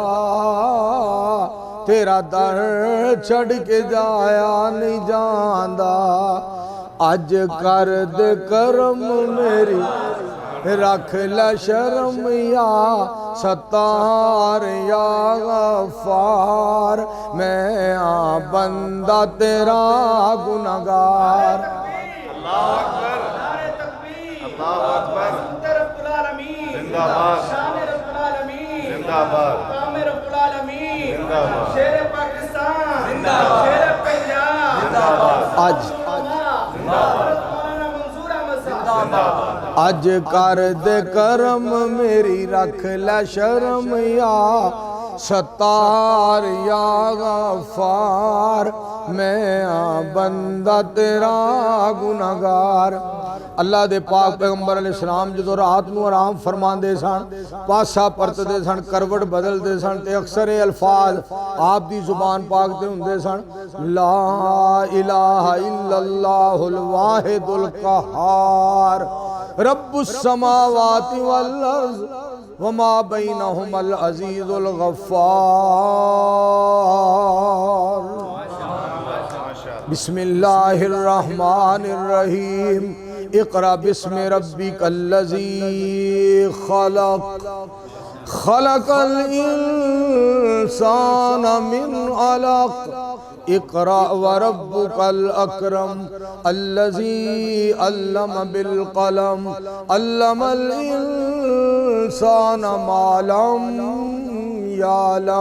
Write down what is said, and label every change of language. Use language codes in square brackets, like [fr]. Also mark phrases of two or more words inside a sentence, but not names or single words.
[pa] تیرا در چھڈ کے جایا نہیں جاندا، اج کر دے کرم میری رکھ لے شرم [ar] يا ستار يا غفار, [pa] میں آ بندہ تیرا گنہگار. [ar] الله أكبر, [ur] نعرۂ تکبیر, [ar] الله أكبر, [ur] رب العالمین زندہ باد، شان رب العالمین زندہ باد، کام رب العالمین زندہ باد، شیر پاکستان زندہ باد، شیر پنجاب زندہ باد, [pa] آج اج کر دے کرم میری رکھ لے شرم [ar] يا ستار يا غفار, [pa] میں آ بندہ تیرا گنہگار. اللہ دے پاک پیغمبر علیہ السلام جو رات نوں آرام فرماتے سن، پاسا پرتتے سن، کروٹ بدلتے سن، تے اکثر یہ الفاظ آپ دی زبان پاک تے ہندے سن, [ar] لا إله إلا الله الواحد القهار، رب السماوات والأرض وما بينهما العزيز الغفار. بسم الله الرحمن الرحيم، اقرأ باسم ربك الذي خلق، خلق الإنسان من علق، اقرأ وربك الأكرم، الذي علم بالقلم، علم الإنسان ما لم يعلم.